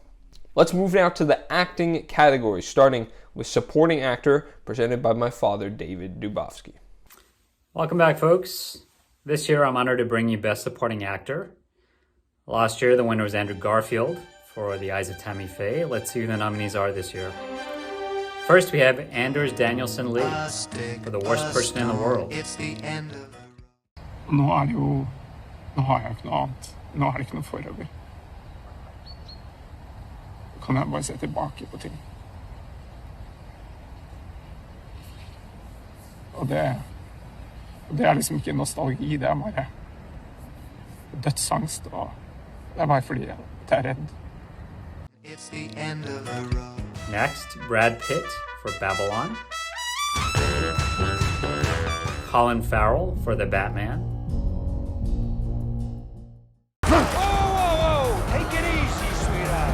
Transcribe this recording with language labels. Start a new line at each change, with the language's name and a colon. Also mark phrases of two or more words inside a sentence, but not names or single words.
English: Let's move now to the acting category, starting with supporting actor, presented by my father, David Dubofsky. Welcome back, folks. This year I'm honored to bring you Best Supporting Actor. Last year the winner was Andrew Garfield for The Eyes of Tammy Faye. Let's see who the nominees are this year. First we have Anders Danielsen Lee for The Worst Person in the World.
Norwegian: Nå har jeg ikke noe annet. Nå er det ikke noe forøvrig. Kan jeg bare se tilbake på ting. Og det er liksom ikke nostalgi, det er bare dødsangst, og det er bare fordi jeg er redd.
English: Next, Brad Pitt for Babylon. Colin Farrell for The Batman. Whoa! Take it easy, sweetheart.